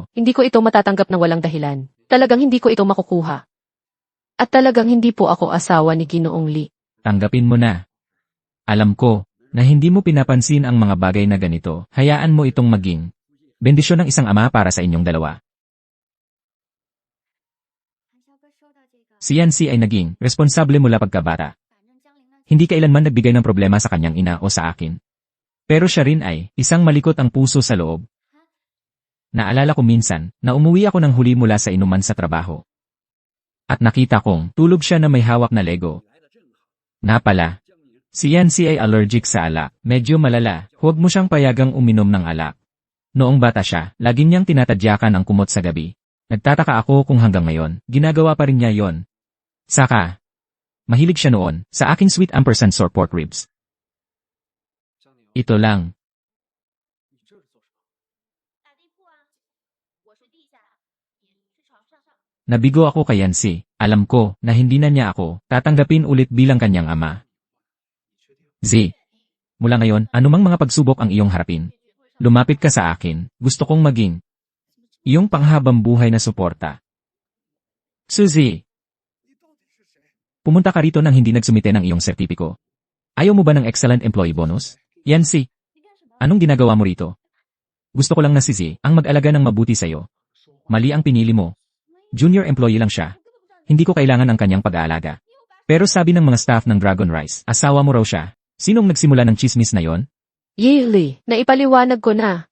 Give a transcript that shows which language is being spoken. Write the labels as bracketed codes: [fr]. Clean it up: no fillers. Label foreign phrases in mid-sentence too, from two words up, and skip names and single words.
[tl] Hindi ko ito matatanggap ng walang dahilan. Talagang hindi ko ito makukuha. At talagang hindi po ako asawa ni Ginoong Lee. Tanggapin mo na. Alam ko na hindi mo pinapansin ang mga bagay na ganito. Hayaan mo itong maging bendisyon ng isang ama para sa inyong dalawa. [zh] 韩肖哥收到这个， [tl] Si Yancy ay naging responsable mula pagkabata. [zh] 反正江玲呢， [tl] Hindi kailanman nagbigay ng problema sa kanyang ina o sa akin. Pero siya rin ay isang malikot ang puso sa loob. Naalala ko minsan na umuwi ako ng huli mula sa inuman sa trabaho. At nakita kong tulog siya na may hawak na Lego. Na pala, si Yancy ay allergic sa alak. Medyo malala, huwag mo siyang payagang uminom ng alak. Noong bata siya, lagi niyang tinatadyakan ang kumot sa gabi. Nagtataka ako kung hanggang ngayon, ginagawa pa rin niya yon. Saka, mahilig siya noon sa aking [en] sweet ampersand sour pork ribs. [zh] 江宁， [tl] Ito lang. [zh] 你这是做什么？打地铺啊，我睡地下，你睡床上。 [tl] Nabigo ako kay Yancy. Alam ko na hindi na niya ako tatanggapin ulit bilang kanyang ama. [zh] 你确定？ [tl] Z. Mula ngayon, anumang mga pagsubok ang iyong harapin. Lumapit ka sa akin. Gusto kong maging iyong panghabang buhay na suporta. Suzy. Pumunta ka rito nang hindi nagsumite ng iyong sertipiko. Ayaw mo ba ng [en] excellent employee bonus? [tl] Yancy. [zh] 你干什么？ [tl] Anong ginagawa mo rito? Gusto ko lang na si Z ang mag-alaga ng mabuti sa'yo. Mali ang pinili mo. [en] Junior employee [tl] lang siya. Hindi ko kailangan ang kanyang pag-aalaga. Pero sabi ng mga staff ng Dragon Rice, asawa mo raw siya. Sinong nagsimula ng chismis na yon? Yili, naipaliwanag ko na.